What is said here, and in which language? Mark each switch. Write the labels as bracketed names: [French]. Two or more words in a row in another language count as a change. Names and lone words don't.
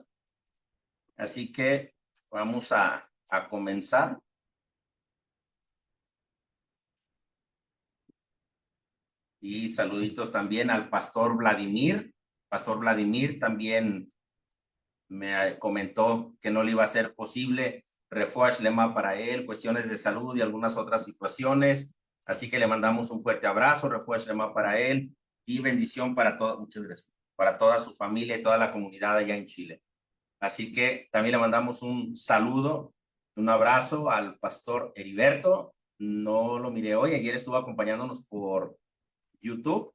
[Spanish] Así que vamos a comenzar. Y saluditos también al Pastor Vladimir. Pastor Vladimir también me comentó que no le iba a ser posible [Hebrew] רפואה שלמה [Spanish] para él, cuestiones de salud y algunas otras situaciones. Así que le mandamos un fuerte abrazo, [Hebrew] רפואה שלמה [Spanish] para él y bendición para todos, muchas gracias, para toda su familia y toda la comunidad allá en Chile. Así que también le mandamos un saludo, un abrazo al Pastor Heriberto. No lo miré hoy, ayer estuvo acompañándonos por YouTube.